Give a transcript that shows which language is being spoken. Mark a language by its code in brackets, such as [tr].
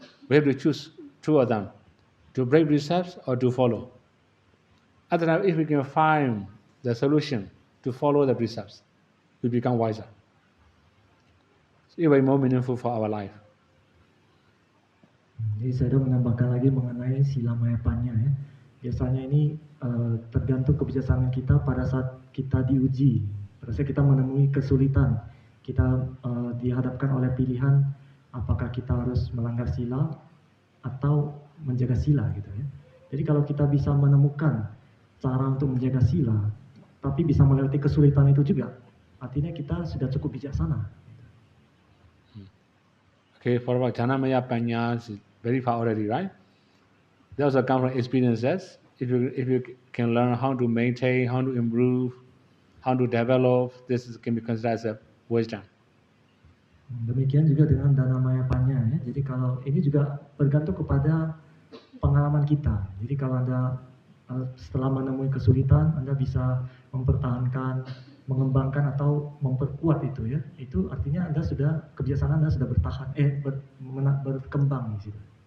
[en] We have to choose 2 of them, to break precepts or to follow. Otherwise, if we can find the solution to follow the precepts, we become wiser. So it will be more meaningful for our life. [id] Jadi saya menambahkan lagi mengenai sila maya panya ya. Biasanya ini tergantung kebijaksanaan kita pada saat kita diuji, pada saat kita menemui kesulitan, kita dihadapkan oleh pilihan apakah kita harus melanggar sila atau menjaga sila gitu ya. Jadi kalau kita bisa menemukan cara untuk menjaga sila, tapi bisa melewati kesulitan itu juga, artinya kita sudah cukup bijaksana. [en] Okay, for our Jnana Maya Panya is very far already, right? They also come from experiences. If you can learn how to maintain, how to improve, how to develop, this can be considered as a wisdom. [id] Demikian juga dengan Dana Maya Panya ya. Jadi kalau ini juga bergantung kepada pengalaman kita. Jadi kalau Anda setelah menemui kesulitan, Anda bisa mempertahankan, mengembangkan atau memperkuat itu ya. Itu artinya Anda sudah kebiasaan Anda sudah bertahan, berkembang di situ.